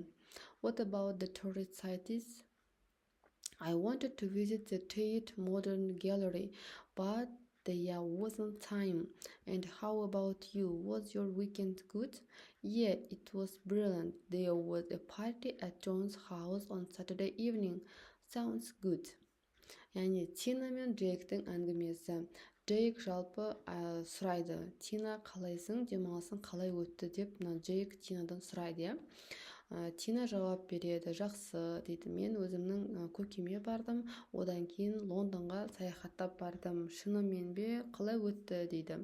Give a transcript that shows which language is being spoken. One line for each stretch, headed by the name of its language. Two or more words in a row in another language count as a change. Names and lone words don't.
English: What about the tourist sites? I wanted to visit the Tate Modern Gallery, but there wasn't time. And how about you? Was your weekend good? Yeah, it was brilliant. There was a party at John's house on Saturday evening. Sounds good.
Kazakh: Яғни Тина мен Джейктің әңгімесі. Джейк жалпы сұрайды, Тина қалайсың, демалысың қалай өтті деп, Джейк Тинадан сұрайды. Тина жауап береді, жақсы дейді, мен өзімнің көкеме бардым, одан кейін Лондонға саяхаттап бардым, шынымен бе, қалай өтті дейді.